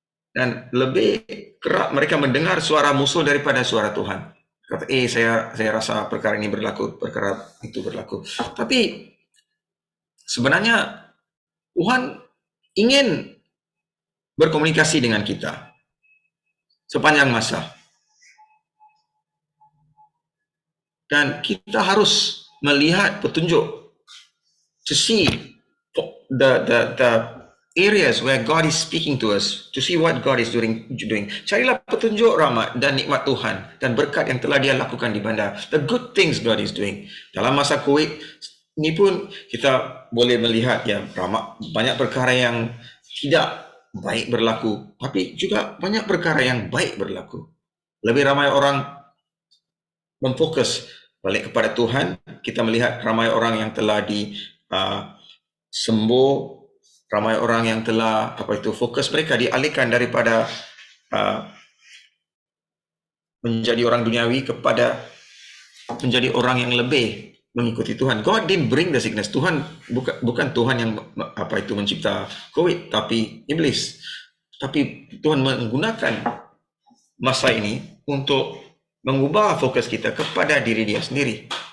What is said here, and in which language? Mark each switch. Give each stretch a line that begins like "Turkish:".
Malay: Dan lebih kerap mereka mendengar suara musuh daripada suara Tuhan. Kata, saya rasa perkara ini berlaku, perkara itu berlaku. Tapi sebenarnya Tuhan ingin berkomunikasi dengan kita sepanjang masa. Dan kita harus melihat petunjuk,
English: to see the areas where God is speaking to us, to see what God is doing.
Malay: Carilah petunjuk rahmat dan nikmat Tuhan dan berkat yang telah Dia lakukan di bandar.
English: The good things God is doing.
Malay: Dalam masa COVID ini pun kita boleh melihat banyak perkara yang tidak baik berlaku, tapi juga banyak perkara yang baik berlaku. Lebih ramai orang memfokus balik kepada Tuhan. Kita melihat ramai orang yang telah sembuh, ramai orang yang telah fokus mereka dialihkan daripada menjadi orang duniawi kepada menjadi orang yang lebih mengikuti Tuhan.
English: God didn't bring the sickness.
Malay: Tuhan bukan Tuhan yang mencipta COVID, tapi iblis. Tapi Tuhan menggunakan masa ini untuk mengubah fokus kita kepada diri Dia sendiri.